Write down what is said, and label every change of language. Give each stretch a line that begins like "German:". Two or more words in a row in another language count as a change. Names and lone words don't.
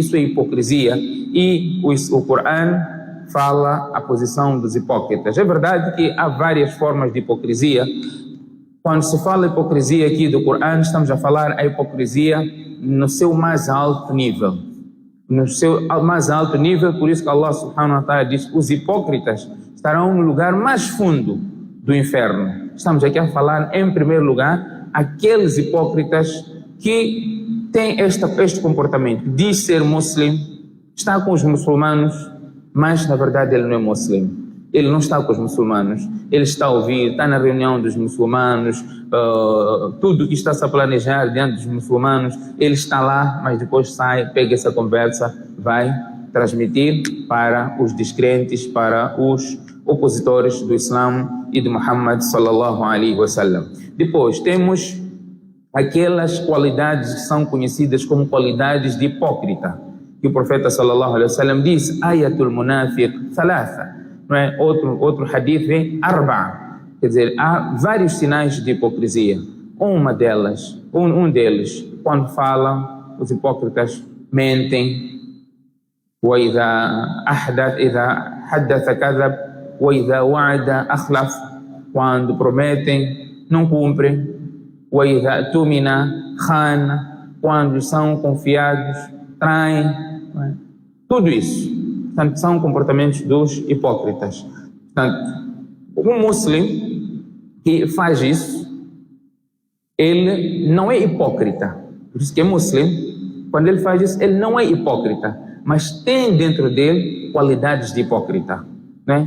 Portuguese: Isso é hipocrisia, e o Corão fala a posição dos hipócritas. É verdade que há várias formas de hipocrisia. Quando se fala hipocrisia aqui do Corão, estamos a falar a hipocrisia no seu mais alto nível. No seu mais alto nível, por isso que Allah
Arabic: سبحانه وتعالى
Portuguese: diz: os hipócritas estarão no lugar mais fundo do inferno. Estamos aqui a falar, em primeiro lugar, aqueles hipócritas que têm este comportamento, diz ser muçulmano, está com os muçulmanos, mas na verdade ele não é muçulmano. Ele não está com os muçulmanos, ele está a ouvir, está na reunião dos muçulmanos, tudo que está-se a planejar diante dos muçulmanos, ele está lá, mas depois sai, pega essa conversa, vai transmitir para os descrentes, para os opositores do Islã e de Muhammad
Arabic: صلى الله عليه وسلم.
Portuguese: Depois temos aquelas qualidades que são conhecidas como qualidades de hipócrita, que o profeta
Arabic: صلى الله عليه وسلم
Portuguese: diz:
Arabic: آية المنافق ثلاث.
Portuguese: Não é? Outro hadith vem arba, quer dizer, há vários sinais de hipocrisia. Uma delas, um deles, quando falam, os hipócritas mentem.
Arabic: وَإِذَا حَدَّثَ كَذَبَ وَإِذَا وَعَدَ أَخْلَفَ.
Portuguese: Quando prometem, não cumprem.
Arabic: وَإِذَا تُمِنَ خَانَ.
Portuguese: Quando são confiados, traem. Tudo isso. Portanto, são comportamentos dos hipócritas. Portanto, um muçulmano que faz isso, ele não é hipócrita. Por isso que é muçulmano, quando ele faz isso, ele não é hipócrita, mas tem dentro dele qualidades de hipócrita, né?